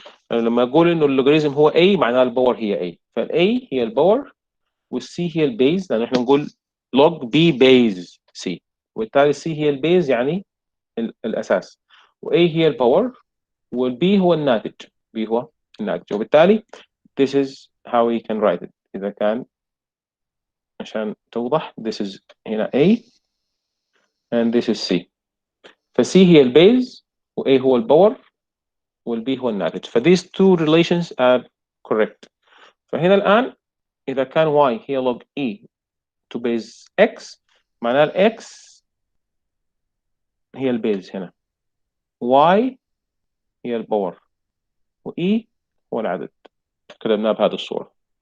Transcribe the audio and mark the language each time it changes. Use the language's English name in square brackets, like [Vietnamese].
[Arabic] يعني لما أقول إنه اللوغاريتم هو A معناه الباور هي A، فالA هي الباور والC هي البيز، لأنه إحنا نقول log B base C، وبالتالي C هي البيز يعني الأساس، و A هي الباور والB هو الناتج، B هو الناتج، وبالتالي [English] this is how we can write it. [Arabic] إذا كان عشان توضح [English] this is [Arabic] هنا A and this is C، فC هي البيز و A هو الباور وال B هو الناتج، ف [English] these two relations are correct. [Arabic] فهنا الآن إذا كان Y هي log E to base X معناه ال X هي البيز هنا، Y هي الباور و E هو العدد. كتبناه بهذه الصورة.